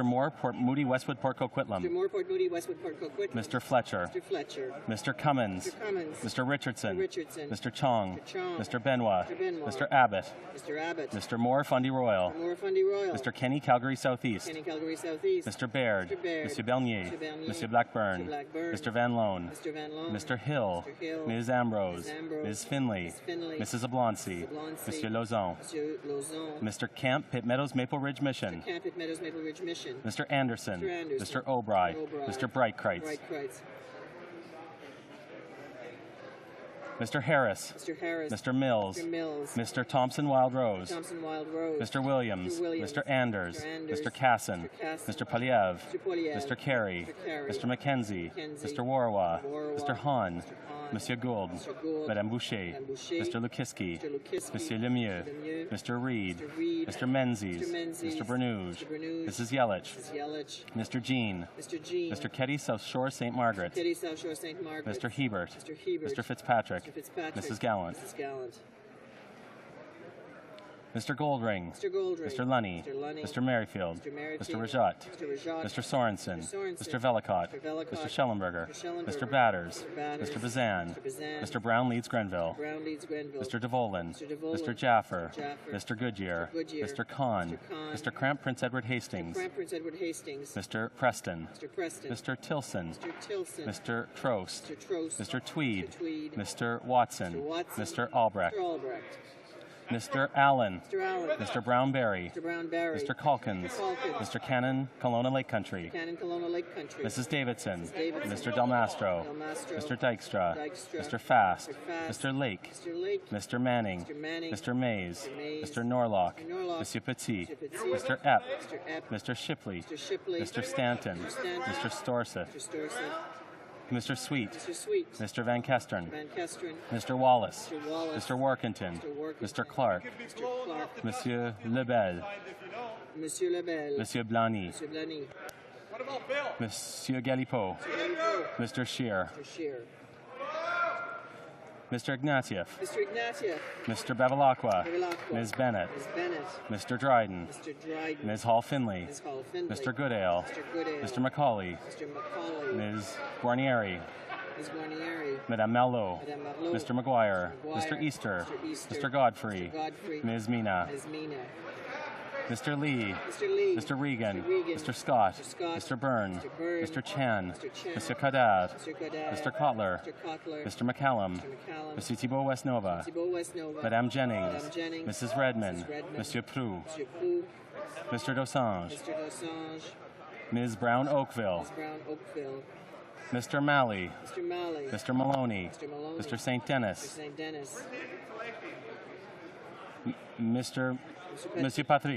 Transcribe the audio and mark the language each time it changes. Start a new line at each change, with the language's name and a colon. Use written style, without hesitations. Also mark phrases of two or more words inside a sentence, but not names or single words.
English: Moore, Port Moody, Westwood, Port Coquitlam. Mr. Fletcher. Mr. Cummins. Mr. Richardson. Mr. Chong. Mr. Benoit. Mr. Abbott. Mr. Moore, Fundy Royal. Mr. Kenny, Calgary Southeast. Mr. Baird. Monsieur Bernier. Monsieur Blackburn. Mr. Van Loan. Mr. Hill. Ms. Ambrose. Ms. Finley. Mrs. Oblonsky. Monsieur Lauzon. Mr. Camp, Pitt Meadows, Maple Ridge Mission. Mr. Anderson. Mr. O'Bry. Mr. Breitkreitz. Mr. Harris. Mr. Mills. Mr. Thompson Wild Rose. Mr. Williams. Mr. Anders. Mr. Casson. Mr. Poliev. Mr. Carey. Mr. McKenzie. Mr. Warwa. Mr. Hahn. Monsieur Gould. Madame Boucher. Mr. Lukiski. Monsieur Lemieux. Mr. Reed. Mr. Menzies. Mr. Bernouge. Mrs. Yelich. Mr. Jean. Mr. Keddy, South Shore, St. Margaret. Mr. Hebert. Mr. Fitzpatrick. Mrs. Gallant. Mr. Goldring. Mr. Lunny. Mr. Merrifield. Mr. Rajat. Mr. Sorensen. Mr. Velicott. Mr. Schellenberger. Mr. Batters. Mr. Bazan. Mr. Brown Leeds Grenville. Mr. DeVolin. Mr. Jaffer. Mr. Goodyear. Mr. Kahn. Mr. Cramp Prince Edward Hastings. Mr. Preston. Mr. Tilson. Mr. Trost. Mr. Tweed. Mr. Watson. Mr. Albrecht. Mr. Allen. Mr. Brown-Berry. Mr. Calkins. Mr. Cannon, Kelowna Lake Country. Mrs. Davidson. Mr. Del Mastro. Mr. Dykstra. Mr. Fast. Mr. Lake. Mr. Manning. Mr. Mays. Mr. Norlock. Monsieur Petit. Mr. Epp. Mr. Shipley. Mr. Stanton. Mr. Storseth. Mr. Sweet. Mr. Van Kestern. Mr. Wallace. Mr. Workington. Mr. Clark. Monsieur Lebel. Monsieur Blany. Monsieur Galipeau. Mr. Scheer. Mr. Ignatieff. Mr. Bevilacqua. Ms. Bennett. Mr. Dryden. Ms. Hall-Finley. Mr. Goodale. Mr. McCauley. Ms. Guarnieri. Madame Malot. Mr. McGuire. Mr. Easter. Mr. Godfrey. Ms. Mina. Mr. Lee. Mr. Regan. Mr. Scott. Mr. Byrne. Mr. Chan. Mr. Kadad. Mr. Kotler. Mr. McCallum. Mr. Thibault Westnova. Madame Jennings. Mrs. Redmond. Monsieur Prou. Mr. Dosange. Ms. Brown Oakville. Mr. Malley. Mr. Maloney. Mr. St. Denis. Monsieur Patry.